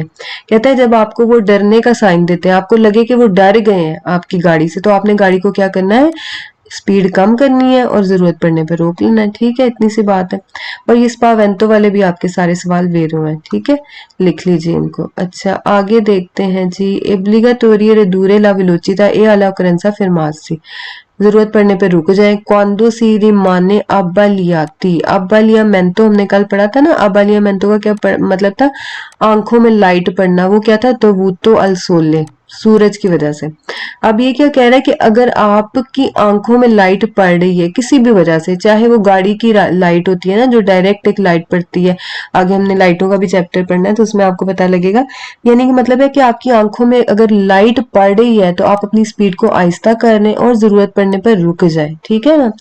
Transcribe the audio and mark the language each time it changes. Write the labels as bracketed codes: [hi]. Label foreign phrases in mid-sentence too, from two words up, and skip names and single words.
[hi] कहता है जब आपको वो डरने का साइन देते हैं, आपको लगे कि वो डर गए हैं आपकी गाड़ी से, तो आपने गाड़ी को क्या करना है? स्पीड कम करनी है और जरूरत पड़ने पर रोक लेना है। ठीक है, इतनी सी बात है। और ये स्पावेंतो वाले भी आपके सारे सवाल वेरो हैं। ठीक है, लिख लीजिए इनको। अच्छा आगे देखते हैं जी। [it] obbligatorio ridurre la velocità e alla occorrenza fermarsi, [hi] जरूरत पड़ने पे रुक जाए। [it] quando si rimane abbagliati, [hi] अबालियामेंतो हमने कल पढ़ा था ना, अबालियामेंतो का क्या मतलब था, आंखों में लाइट पड़ना, वो क्या था, तो [it] dovuto al sole, [hi] सूरज की वजह से। अब ये क्या कह रहा है कि अगर आपकी आंखों में लाइट पड़ रही है किसी भी वजह से, चाहे वो गाड़ी की लाइट होती है ना जो डायरेक्ट एक लाइट पड़ती है, आगे हमने लाइटों का भी चैप्टर पढ़ना है तो उसमें आपको पता लगेगा, यानी कि मतलब है कि आपकी आंखों में अगर लाइट पड़ रही है तो आप अपनी स्पीड को आहिस्ता कर लें और जरूरत पड़ने पर रुक जाए, ठीक है ना।